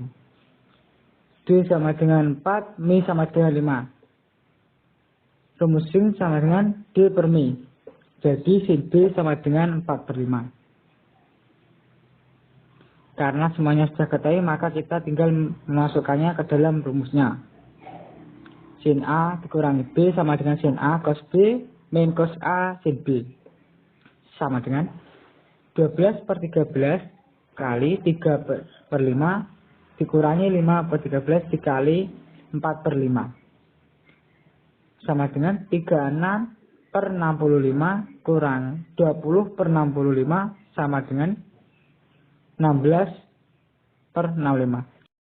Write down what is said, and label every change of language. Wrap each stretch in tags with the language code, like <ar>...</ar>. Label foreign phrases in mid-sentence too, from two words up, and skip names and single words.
<id>D sama dengan 4, mi sama dengan 5. Rumus sin sama dengan D per mi. Jadi sin B sama dengan 4/5. Karena semuanya sudah ketahui, maka kita tinggal memasukkannya ke dalam rumusnya. Sin A dikurangi B sama dengan sin A cos B min cos A sin B. Sama dengan 12/13 kali 3/5 dikurangi 5/13 dikali 4/5. Sama dengan 36/65 kurang 20/65 sama dengan 16/65.</id>